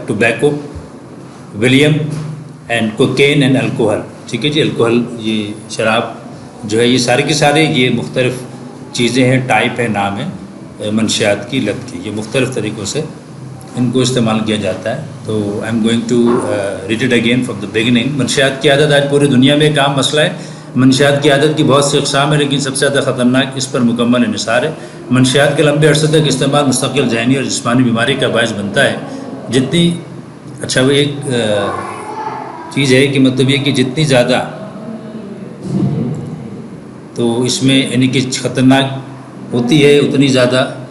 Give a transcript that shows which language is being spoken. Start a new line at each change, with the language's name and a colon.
English: Tobacco, Valium and cocaine and alcohol.
Urdu: ٹھیک ہے جی، alcohol یہ شراب جو ہے، یہ سارے کے سارے یہ مختلف چیزیں ہیں، ٹائپ ہے، نام ہے منشیات کی لت کی. یہ مختلف طریقوں سے ان کو استعمال کیا جاتا ہے.
English: تو I am going to read it again from the beginning.
Urdu: منشیات کی عادت آج پوری دنیا میں ایک عام مسئلہ ہے. منشیات کی عادت کی بہت سی اقسام ہیں، لیکن سب سے زیادہ خطرناک اس پر مکمل انحصار ہے. منشیات کے لمبے عرصے تک استعمال مستقل ذہنی اور جسمانی بیماری کا باعث بنتا ہے. جتنی اچھا وہ ایک چیز ہے کہ مطلب یہ کہ جتنی زیادہ تو اس میں یعنی کہ خطرناک ہوتی ہے اتنی زیادہ